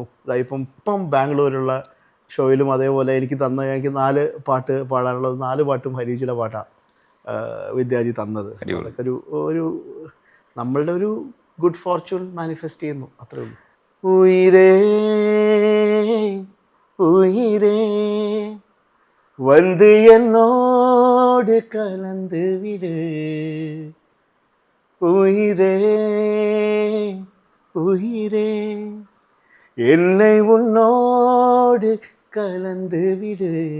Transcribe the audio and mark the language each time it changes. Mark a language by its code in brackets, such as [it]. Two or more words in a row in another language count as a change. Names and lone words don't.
[ml] ഇപ്പം ബാംഗ്ലൂരുള്ള ഷോയിലും അതേപോലെ എനിക്ക് 4 പാട്ട് പാടാനുള്ളത്, 4 പാട്ടും ഹരിജിയുടെ പാട്ടാണ് വിദ്യാജി തന്നത്. അതൊക്കെ ഒരു നമ്മളുടെ ഒരു [en] good fortune manifest [ml] ചെയ്യുന്നു, അത്രേ ഉള്ളൂ. [ta] உயிரே உயிரே வந்து என்னோடு கலந்து விடு, உயிரே உயிரே என்னை உன்னோடு கலந்து விடு,